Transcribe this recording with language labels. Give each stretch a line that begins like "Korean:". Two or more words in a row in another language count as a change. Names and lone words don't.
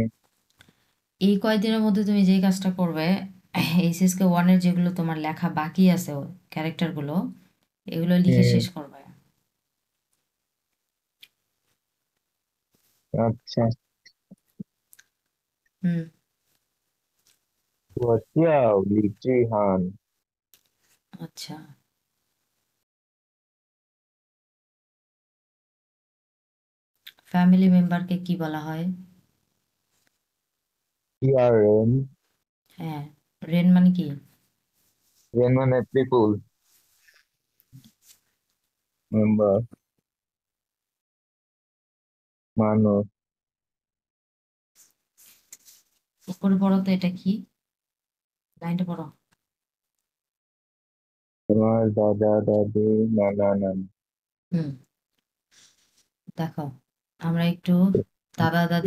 Bangla: এই কয়েকদিনের মধ্যে তুমি যেই কাজটা করবে, এইচএসকে 1-এর যেগুলো তোমার লেখা বাকি আছে ক্যারেক্টারগুলো, এগুলো লিখে হুম, শেষ করবে। আচ্ছা। হুম।
Chinese: 我叫李志涵。
Bangla: আচ্ছা, ফ্যামিলি মেম্বারকে কি বলা হয়?
Chinese: 家人
Bangla: হ্যাঁ, রেন মানে কি? 人মানে
English: people member
Bangla: মানুষ। উপরে পড়ো তো, এটা কি? লাইনটা পড়ো। তোমার দাদা দাদি নানা নানি। হুম, দেখো, আমরা একটু দাদা দাদি